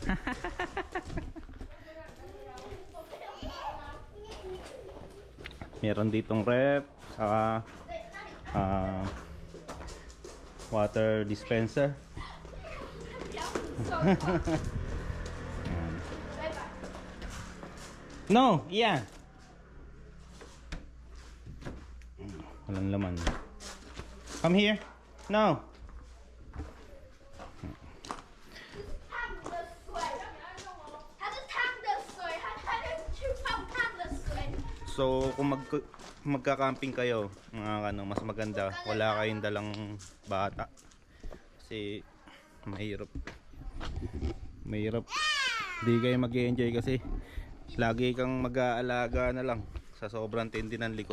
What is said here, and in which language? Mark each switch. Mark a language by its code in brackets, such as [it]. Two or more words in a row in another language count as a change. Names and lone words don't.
[tl] Meron ditong ref, saka [en] water dispenser. No, yeah. [tl] Walang laman. [en] Come here. No. [zh] 烫的水，它是烫的水，它去泡烫的水。 [tl] So kung magka-camping kayo, mga ano, mas maganda wala kayong dalang bata. Kasi mahirap. Hindi kayo mag-enjoy kasi lagi kang mag-aalaga na lang sa sobrang tindi ng likod.